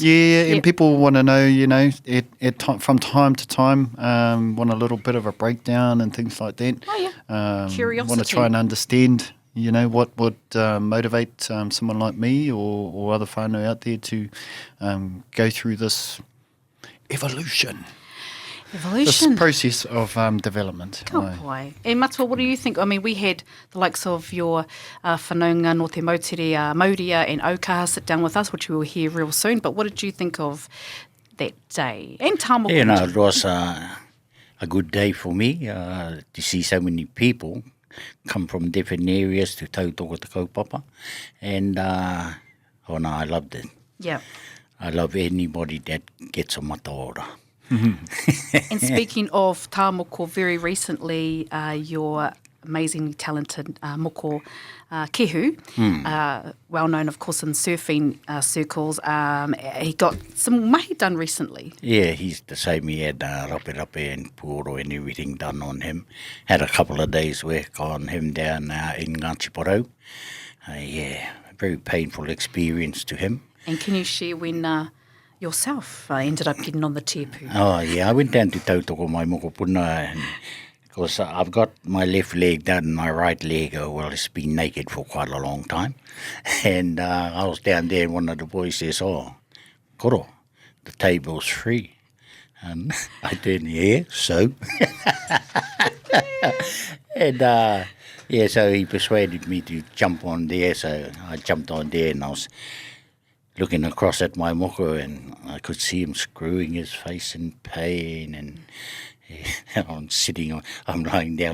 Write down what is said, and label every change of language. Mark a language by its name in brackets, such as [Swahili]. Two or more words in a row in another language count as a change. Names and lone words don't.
[English] Yeah, and people want to know, from time to time, want a little bit of a breakdown and things like that. Oh, yeah. Curiosity. Want to try and understand, what would motivate someone like me or other whānau out there to go through this evolution. Evolution. This process of development. [Māori] Ka pai. E Matua, [English] what do you think? I mean, we had the likes of your [Māori] whanaunga no te Moutere, [English] Mauria and Aukaha sit down with us, which we will hear real soon. But what did you think of that day? And Taa Moko. You know, it was a good day for me to see so many people come from different areas to [Māori] tautoko te kaupapa. [English] And, oh no, I loved it. Yeah. I love anybody that gets a Mataora. And speaking of Taa Moko, very recently, your amazingly talented moko Kehu, well known, of course, in surfing circles, he got some mahi done recently. Yeah, he's the same. He had rape and puoro and everything done on him. Had a couple of days work on him down in Ngāti. Yeah, very painful experience to him. And can you share when yourself ended up getting on the tepu? Oh, yeah, I went down to [Māori] tautoko mai mokopuna [English] because I've got my left leg down and my right leg, well, it's been naked for quite a long time. And I was down there and one of the boys says, oh, koro, the table's free. And I turned, yeah, so? And, yeah, so he persuaded me to jump on there, so I jumped on there and I was looking across at my moko and I could see him screwing his face in pain and I'm lying down